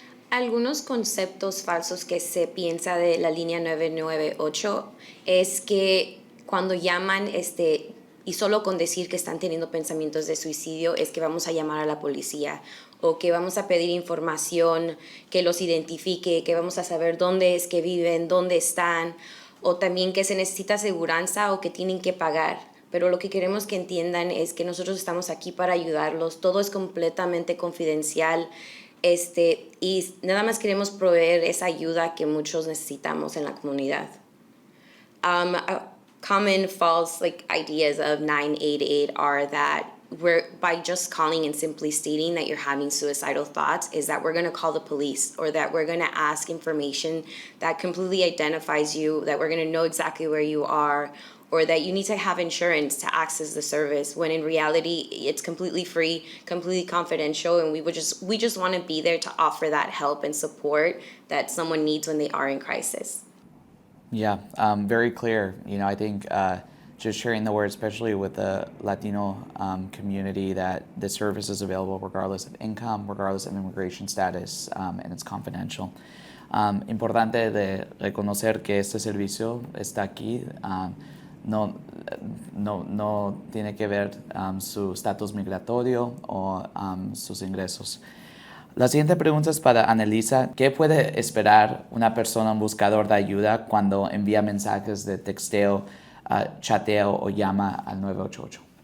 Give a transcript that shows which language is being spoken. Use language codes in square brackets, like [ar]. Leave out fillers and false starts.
[es] Algunos conceptos falsos que se piensa de la línea 998 es que cuando llaman y solo con decir que están teniendo pensamientos de suicidio es que vamos a llamar a la policía, o que vamos a pedir información que los identifique, que vamos a saber dónde es que viven, dónde están, o también que se necesita aseguranza o que tienen que pagar. Pero lo que queremos que entiendan es que nosotros estamos aquí para ayudarlos. Todo es completamente confidencial, y nada más queremos proveer esa ayuda que muchos necesitamos en la comunidad. [en] Common false ideas of 988 are that by just calling and simply stating that you're having suicidal thoughts is that we're going to call the police, or that we're going to ask information that completely identifies you, that we're going to know exactly where you are, or that you need to have insurance to access the service, when in reality it's completely free, completely confidential, and we just want to be there to offer that help and support that someone needs when they are in crisis. Yeah, very clear. I think just sharing the word, especially with the Latino community, that the service is available regardless of income, regardless of immigration status, and it's confidential. [es] Importante de reconocer que este servicio está aquí. No tiene que ver su estatus migratorio o sus ingresos. La siguiente pregunta es para Annalisa. ¿Qué puede esperar una persona, un buscador de ayuda, cuando envía mensajes de texteo, chateo o llama al 988?